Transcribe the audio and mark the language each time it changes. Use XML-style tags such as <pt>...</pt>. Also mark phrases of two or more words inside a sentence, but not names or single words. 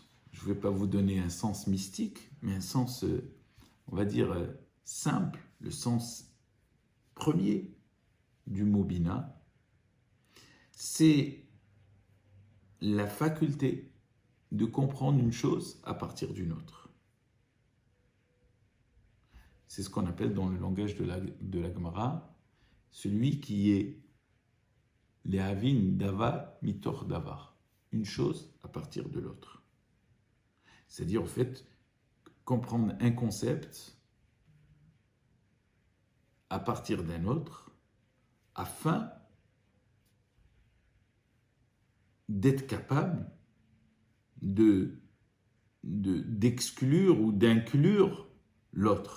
<fr>Je ne vais pas vous donner un sens mystique, mais un sens, on va dire, simple, le sens premier du mot Bina. C'est la faculté de comprendre une chose à partir d'une autre. C'est ce qu'on appelle dans le langage de la Gemara, celui qui est</fr> <he>להבין דבר מתוך דבר,</he> <fr>une chose à partir de l'autre. C'est-à-dire, en fait, comprendre un concept à partir d'un autre, afin d'être capable d'exclure ou d'inclure l'autre.</fr>